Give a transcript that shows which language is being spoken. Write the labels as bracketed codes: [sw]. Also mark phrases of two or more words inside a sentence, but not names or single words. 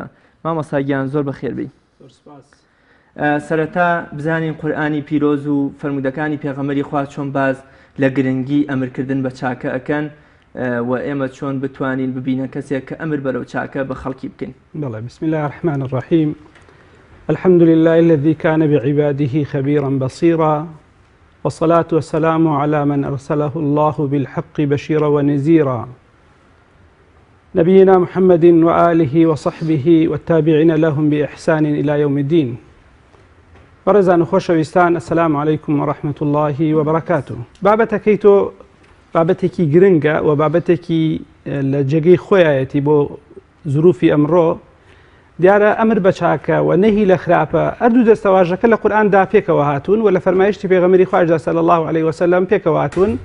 [ckb] مامۆستا گیان زۆر بەخێربی. سەرەتا بزانین قورئانی پیرۆز و فەرمودەکانی پێغەمبەری خوا چۆن باز لە گرنگی ئەمرکردن بە چاکە ئەکەن و ئێمە چۆن بتوانین ببینە کەسێک کە ئەمر بەرەو چاکە بە خەڵکی بکەین. [ar] بەڵێ بسم الله الرحمن الرحيم الحمد لله الذي كان بعباده خبيرا بصيرا والصلاة والسلام على من أرسله الله بالحق بشيرا ونذيرا نبينا محمد وآله وصحبه والتابعين لهم بإحسان إلى يوم الدين. [ckb] بەڕێزان و خۆشەویستان [ar] السلام عليكم ورحمة الله وبركاته. [ckb] بابەتەکەی بابەتێکی گرنگە و بابەتێکی لە جێگەی خۆیەتی بۆ زروفی ئەمڕۆ. دیارە ئەمر بە چاکە و نەهی لە خراپە هەردوو دەستەواژەکە لە قورئاندا پێکەوە هاتوون و لە فەرمایشتی پێغەمبەری خواشدا [ar] صلی الله عليه وسلم [ckb] پێکەوە هاتوون.